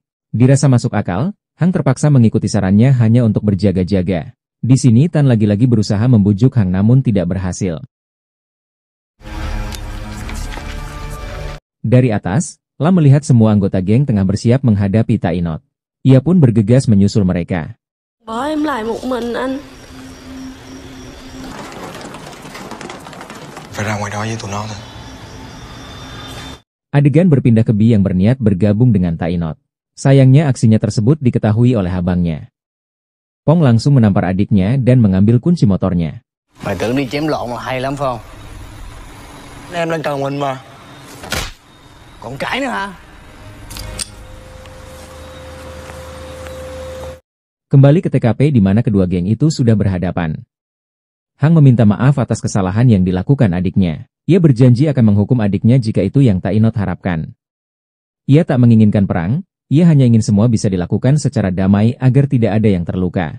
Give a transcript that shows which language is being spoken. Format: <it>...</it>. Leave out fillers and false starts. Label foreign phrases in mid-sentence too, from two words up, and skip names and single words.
<id>Dirasa masuk akal, Hang terpaksa mengikuti sarannya hanya untuk berjaga-jaga. Di sini Tan lagi-lagi berusaha membujuk Hang namun tidak berhasil. Dari atas, Lam melihat semua anggota geng tengah bersiap menghadapi Tainot. Ia pun bergegas menyusul mereka.</id> <vi>Bỏ em lại một mình anh. phải ra ngoài đó với tụi nó thôi.</vi> <id>Adegan berpindah ke Bi yang berniat bergabung dengan Tainot. Sayangnya aksinya tersebut diketahui oleh abangnya. Pong langsung menampar adiknya dan mengambil kunci motornya.</id> <vi>Mày tưởng đi chém lộn là hay lắm phải không? Em đang cần mình mà. Còn cãi nữa hả?</vi> <id>Kembali ke TKP di mana kedua geng itu sudah berhadapan. Hang meminta maaf atas kesalahan yang dilakukan adiknya. Ia berjanji akan menghukum adiknya jika itu yang Tainot harapkan. Ia tak menginginkan perang, ia hanya ingin semua bisa dilakukan secara damai agar tidak ada yang terluka.</id>